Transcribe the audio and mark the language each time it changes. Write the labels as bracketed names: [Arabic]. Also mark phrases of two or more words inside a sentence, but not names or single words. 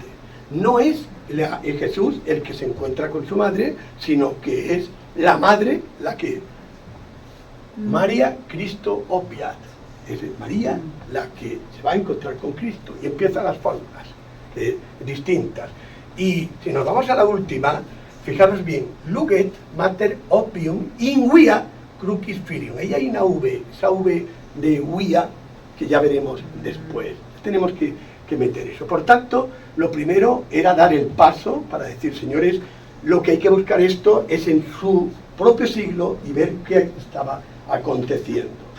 [Spanish] No es el Jesús el que se encuentra con su madre, sino que es la madre la que... [Latin] María Cristo obviat. [Spanish] Es María la que se va a encontrar con Cristo. Y empiezan las fórmulas distintas. Y si nos vamos a la última, fijaros bien, [Latin] Luget mater opium in via crucis filium. [Spanish] Ahí hay una V, esa V de via, que ya veremos después. Tenemos que meter eso. Por tanto, lo primero era dar el paso para decir, señores, lo que hay que buscar esto es en su propio siglo y ver qué estaba aconteciendo.